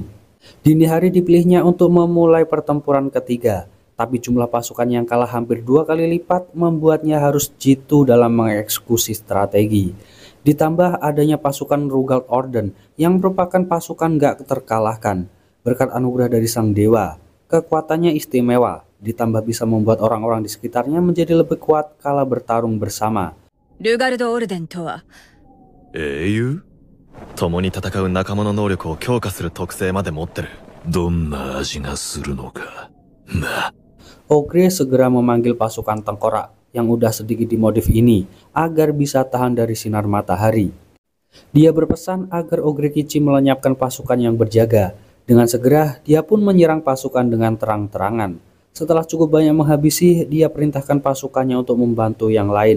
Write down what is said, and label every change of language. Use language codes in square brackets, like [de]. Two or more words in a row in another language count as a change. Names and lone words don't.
[id] Dini hari dipilihnya untuk memulai pertempuran ketiga, tapi jumlah pasukan yang kalah hampir 2 kali lipat membuatnya harus jitu dalam mengeksekusi strategi. Ditambah adanya pasukan Rugald Orden yang merupakan pasukan gak terkalahkan. Berkat anugerah dari sang dewa, kekuatannya istimewa, ditambah bisa membuat orang-orang di sekitarnya menjadi lebih kuat kala bertarung bersama. [ja] ルガルド・オルデンとは英雄？共に戦う仲間の能力を強化する特性まで持ってる。どんな味がするのか。な。 [id] Ogre segera memanggil pasukan tengkorak yang udah sedikit dimodif ini agar bisa tahan dari sinar matahari. Dia berpesan agar Ogre Kici melenyapkan pasukan yang berjaga. Dengan segera, dia pun menyerang pasukan dengan terang-terangan. Setelah cukup banyak menghabisi, dia perintahkan pasukannya untuk membantu yang lain.